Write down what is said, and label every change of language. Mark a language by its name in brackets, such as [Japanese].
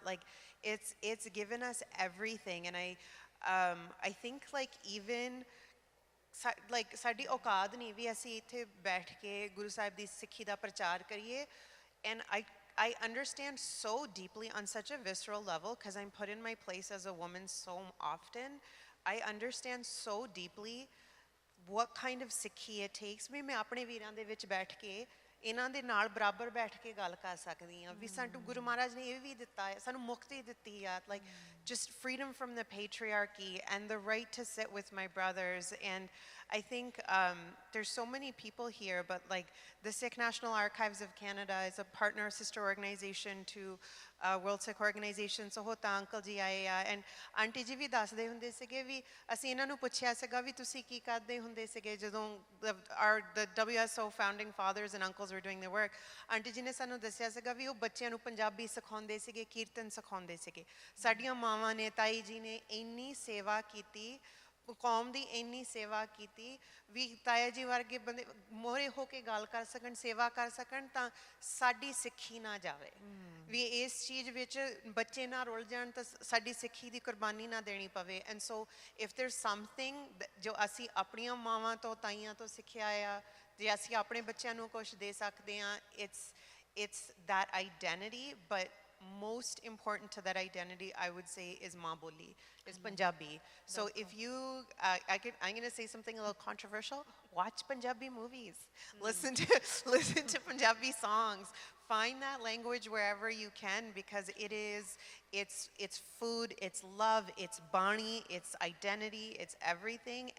[English] Like it's given us everything, and I think like even like [Punjabi] ਸਾਡੀ ਔਕਾਤ ਨਹੀਂ ਵੀ ਅਸੀਂ ਇੱਥੇ ਬੈਠ ਕੇ ਗੁਰੂ ਸਾਹਿਬ ਦੀ ਸਿੱਖੀ ਦਾ ਪ੍ਰਚਾਰ ਕਰੀਏ. [English] And I understand so deeply on such a visceral level, because I'm put in my place as a woman so often. I understand so deeply what kind of Sikhi it takes. [Punjabi] ਮੈਂ ਆਪਣੇ ਵੀਰਾਂ ਦੇ ਵਿੱਚ ਬੈਠ ਕੇ ਇਹਨਾਂ ਦੇ ਨਾਲ ਬਰਾਬਰ ਬੈਠ ਕੇ ਗੱਲ ਕਰ ਸਕਦੀ ਹਾਂ ਵੀ ਸਾਨੂੰ ਗੁਰੂ ਮਹਾਰਾਜ ਨੇ ਇਹ ਵੀ ਦਿੱਤਾ ਹੈ, ਸਾਨੂੰ ਮੁਕਤੀ ਦਿੱਤੀ ਆ, [English] like just freedom from the patriarchy and the right to sit with my brothers. And I think there's so many people here, but like the Sikh National Archives of Canada is a partner sister organization to World Sikh Organization. So [Punjabi] hota uncle ji aaye ਆ, and auntie ji ਵੀ ਦੱਸਦੇ ਹੁੰਦੇ ਸੀਗੇ ਵੀ ਅਸੀਂ ਇਹਨਾਂ ਨੂੰ ਪੁੱਛਿਆ ਸੀਗਾ ਵੀ ਤੁਸੀਂ ਕੀ ਕਰਦੇ ਹੁੰਦੇ ਸੀਗੇ ਜਦੋਂ [English] the WSO founding fathers and uncles were doing their work. [Punjabi] Aunty ਜੀ ਨੇ ਸਾਨੂੰ ਦੱਸਿਆ ਸੀਗਾ ਵੀ ਉਹ ਬੱਚਿਆਂ ਨੂੰ ਪੰਜਾਬੀ ਸਿਖਾਉਂਦੇ ਸੀਗੇ, ਕੀਰਤਨ ਸਿਖਾਉਂਦੇ ਸੀਗੇ. ਸਾਡੀਆਂ ਮਾਵਾਂ ਨੇ, ਤਾਈ ਜੀ ਨੇ ਇੰਨੀ ਸੇਵਾ ਕੀਤੀ, ਕੌਮ ਦੀ ਇੰਨੀ ਸੇਵਾ ਕੀਤੀ ਵੀ ਤਾਇਆ ਜੀ ਵਰਗੇ ਬੰਦੇ ਮੋਹਰੇ ਹੋ ਕੇ ਗੱਲ ਕਰ ਸਕਣ, ਸੇਵਾ ਕਰ ਸਕਣ, ਤਾਂ ਸਾਡੀ ਸਿੱਖੀ ਨਾ ਜਾਵੇ ਵੀ ਇਸ ਚੀਜ਼ ਵਿੱਚ ਬੱਚੇ ਨਾ ਰੁੱਲ ਜਾਣ, ਤਾਂ ਸਾਡੀ ਸਿੱਖੀ ਦੀ ਕੁਰਬਾਨੀ ਨਾ ਦੇਣੀ ਪਵੇ. [English] and so if there something [Punjabi] ਜੋ ਅਸੀਂ ਆਪਣੀਆਂ ਮਾਵਾਂ ਤੋਂ, ਤਾਈਆਂ ਤੋਂ ਸਿੱਖਿਆ ਆ, ਜੇ ਅਸੀਂ ਆਪਣੇ ਬੱਚਿਆਂ ਨੂੰ ਕੁਛ ਦੇ ਸਕਦੇ ਹਾਂ, [English] it's that identity. But most important to that identity, I would say, is Maa Boli, is Punjabi. So if you, I'm going to say something a little controversial. Watch Punjabi movies. Listen to Punjabi songs. Find that language wherever you can, because it's food, it's love, it's Bani, it's identity, it's everything.